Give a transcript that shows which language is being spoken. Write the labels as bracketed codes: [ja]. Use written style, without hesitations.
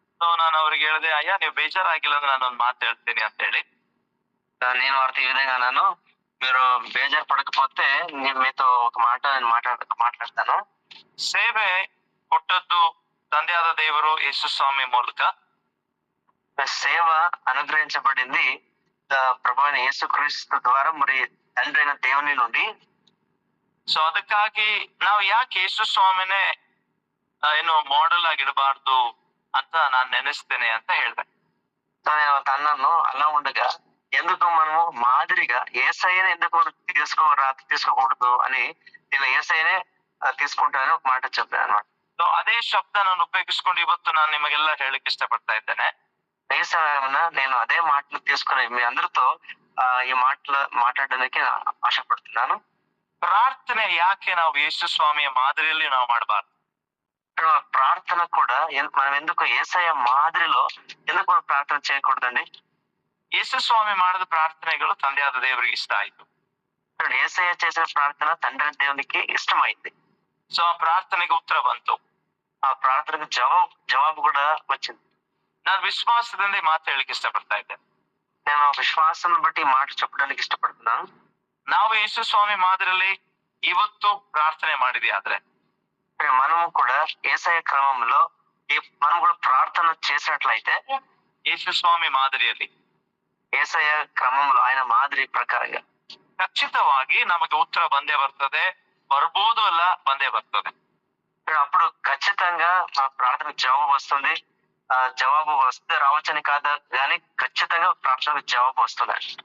[kn] So ನಾನು ಅವ್ರಿಗೆ ಹೇಳಿದೆ, ಅಯ್ಯ ನೀವು ಬೇಜಾರಾಗಿಲ್ಲ ಅಂದ್ರೆ ನಾನೊಂದು ಮಾತು ಹೇಳ್ತೀನಿ ಅಂತ ಹೇಳಿ. [te] నేను వారితో ఈ విధంగా అన్నాను, మీరు బేజారు పడకపోతే నేను మీతో ఒక మాట మాట్లాడతాను. [kn] ಸೇವೆ ಕೊಟ್ಟದ್ದು ತಂದೆಯಾದ ದೇವರು ಯೇಸು ಸ್ವಾಮಿ ಮೂಲಕ. [te] సేవ అనుగ్రహించబడింది ప్రభువైన యేసుక్రీస్తు ద్వారా, మరి తండ్రి అయిన దేవుని నుండి. [kn] ಸೊ ಅದಕ್ಕಾಗಿ ನಾವು ಯಾಕೆ ಯೇಸು ಸ್ವಾಮಿನೇ ಏನು ಮಾಡೆಲ್ ಆಗಿಡಬಾರ್ದು ಅಂತ ನಾನು ನೆನೆಸ್ತೇನೆ ಅಂತ ಹೇಳಿದೆ. [te] నేను అన్నాను, అలా ఉండగా ఎందుకు మనము మాదిరిగా యేసయ్యనే ఎందుకు తీసుకోకూడదు అని నేను యేసయ్యనే తీసుకుంటానని ఒక మాట చెప్పాను అనమాట. [kn] ಸೊ ಅದೇ ಶಬ್ದ ನಾನು ಉಪಯೋಗಿಸ್ಕೊಂಡು ಇವತ್ತು ನಾನು ನಿಮಗೆಲ್ಲ ಹೇಳಲಿಕ್ಕೆ ಇಷ್ಟಪಡ್ತಾ ಇದ್ದೇನೆ. [te] ఈ సమయమున నేను అదే మాటలు తీసుకుని మీ అందరితో ఈ మాటలు మాట్లాడడానికి ఆశపడుతున్నాను. [kn] ಪ್ರಾರ್ಥನೆ ಯಾಕೆ ನಾವು ಯೇಸು ಸ್ವಾಮಿಯ ಮಾದರಿಯಲ್ಲಿ ನಾವು ಮಾಡಬಾರ್ದು? [te] ప్రార్థన కూడా మనం ఎందుకు యేసయ్య మాదిరిలో ఎందుకు మనం ప్రార్థన చేయకూడదండి? [kn] ಯೇಸು ಸ್ವಾಮಿ ಮಾಡಿದ ಪ್ರಾರ್ಥನೆಗಳು ತಂದೆಯಾದ ದೇವರಿಗೆ ಇಷ್ಟ ಆಯ್ತು. [te] యేసయ్య చేసిన ప్రార్థన తండ్రి దేవునికి ఇష్టమైంది. [kn] ಸೊ ಆ ಪ್ರಾರ್ಥನೆಗೆ ಉತ್ತರ ಬಂತು. [te] ఆ ప్రార్థనకు జవాబు కూడా వచ్చింది. [kn] ನಾನು ವಿಶ್ವಾಸದಿಂದ ಈ ಮಾತು ಹೇಳಲಿಕ್ಕೆ ಇಷ್ಟಪಡ್ತಾ ಇದ್ದೇನೆ. [te] నేను విశ్వాసం బట్టి ఈ మాట చెప్పడానికి ఇష్టపడుతున్నాను. [kn] ನಾವು ಯೇಸು ಸ್ವಾಮಿ ಮಾದರಿಯಲ್ಲಿ ಇವತ್ತು ಪ್ರಾರ್ಥನೆ ಮಾಡಿದ್ವಿ ಆದ್ರೆ [te] మనము కూడా యేసయ్య క్రమంలో మనం కూడా ప్రార్థన చేసినట్లయితే [kn] ಯೇಸು ಸ್ವಾಮಿ ಮಾದರಿಯಲ್ಲಿ [te] యేసయ్య క్రమంలో ఆయన మాదిరి ప్రకారంగా [kn] ಖಚಿತವಾಗಿ ನಮಗೆ ಉತ್ತರ ಬಂದೇ ಬರ್ತದೆ, ಬರ್ಬೋದು ಅಲ್ಲ ಬಂದೇ ಬರ್ತದೆ. [te] అప్పుడు ఖచ్చితంగా మన ప్రార్థనకు జవాబు వస్తుంది. జవాబు వస్తే రావచ్చని కాదు కానీ ఖచ్చితంగా ప్రార్థనకు జవాబు వస్తుంది.